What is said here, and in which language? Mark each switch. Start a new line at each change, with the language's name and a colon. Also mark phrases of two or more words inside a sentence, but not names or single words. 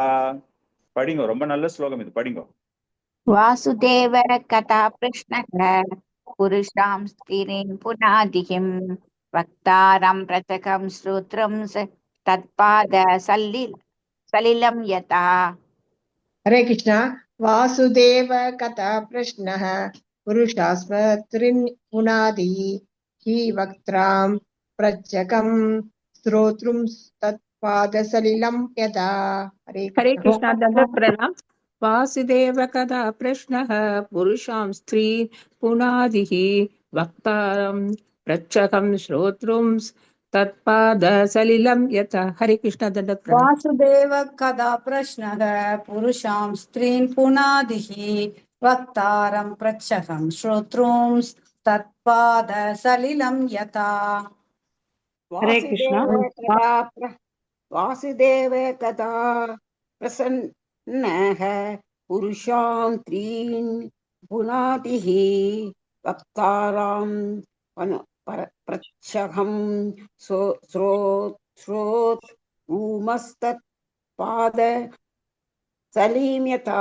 Tamil: படிங்க, ரொம்ப நல்ல ஸ்லோகம் இது, படிங்க.
Sanskrit: वासुदेव कथा प्रश्नक पुरुषां स्त्रीन् पुनातिहिम् वक्तारं प्रच्छकं श्रोत्रं तत्पाद सलिलं यथा. हरे कृष्णा। वासुदेव कथा प्रश्नः पुरुषास्मत्रिन् पुनादि हि वक्त्रां प्रचकं श्रोतृं तत्पादसलिलं यदा। हरे कृष्णा, दंडवत प्रणाम। वासुदेव कदा प्रश्नः पुरुषां स्त्री पुनादिः वक्तारं प्रच्छकं श्रोतृं तत्पाद सलिलं यथा। हरे कृष्णा, दंडवत प्रणाम। वासुदेव कदा प्रश्नः पुरुषां स्त्रीन् पुनादिः वक्तारं प्रच्छकं श्रोतॄं तत्पाद सलिलं यथा। हरे कृष्णा। वासुदेव कदा प्रसन्नः पुरुषां त्रीन् पुनातिः वक्तारां प्रच्छहं श्रोत् ऊमस्तत्पाद सलीम्यता।